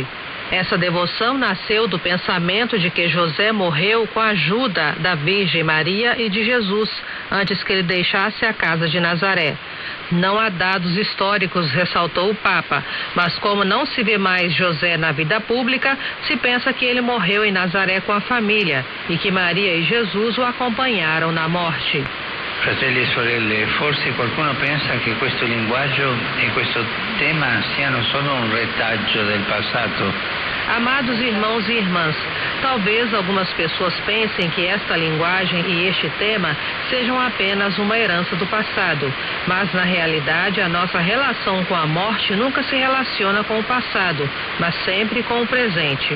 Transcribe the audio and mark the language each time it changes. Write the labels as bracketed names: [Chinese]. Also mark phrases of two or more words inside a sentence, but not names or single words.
[Portuguese] Essa devoção nasceu do pensamento de que José morreu com a ajuda da Virgem Maria e de Jesus, antes que ele deixasse a casa de Nazaré. Não há dados históricos, ressaltou o Papa, mas como não se vê mais José na vida pública, se pensa que ele morreu em Nazaré com a família e que Maria e Jesus o acompanharam na morte. [Italian] Fratelli e sorelle, forse qualcuno pensa che questo linguaggio e questo tema siano solo un retaggio del passato. [Portuguese] Amados irmãos e irmãs, talvez algumas pessoas pensem que esta linguagem e este tema sejam apenas uma herança do passado, mas na realidade a nossa relação com a morte nunca se relaciona com o passado, mas sempre com o presente.